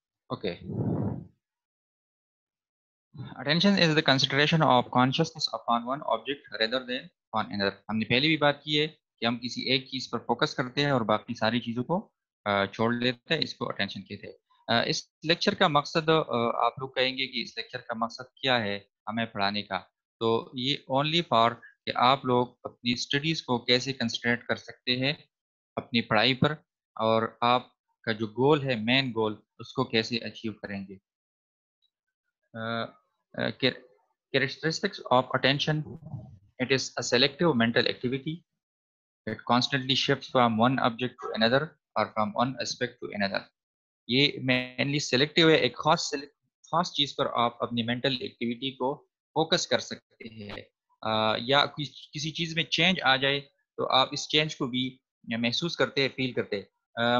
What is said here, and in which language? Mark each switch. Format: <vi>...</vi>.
<en>Okay. Attention is the concentration of consciousness upon one object rather than on another.</en> <ur>ہم نے پہلے بھی بات کی ہے کہ ہم کسی ایک چیز پر فوکس کرتے ہیں اور باقی ساری چیزوں کو چھوڑ لیتے ہیں. اس کو اٹینشن کہتے ہیں. اس لیکچر کا مقصد آپ لوگ کہیں گے کہ اس لیکچر کا مقصد کیا ہے ہمیں پڑھانے کا؟ تو</ur> <en>یہ only for</en> <ur>کہ آپ لوگ اپنی اسٹڈیز کو کیسے کنسنٹریٹ کر سکتے ہیں اپنی پڑھائی پر، اور آپ کا جو گول ہے مین گول اس کو کیسے اچیو کریں گے.</ur> <en>Characteristics of attention: it is a selective mental activity. It constantly shifts from one object to another or from one aspect to another.</en> <ur>یہ مینلی سلیکٹیو ہے. ایک خاص چیز پر آپ اپنی مینٹل ایکٹیویٹی کو فوکس کر سکتے ہیں، یا کسی چیز میں چینج آ جائے تو آپ اس چینج کو بھی محسوس کرتے ہیں، فیل کرتے ہیں.</ur>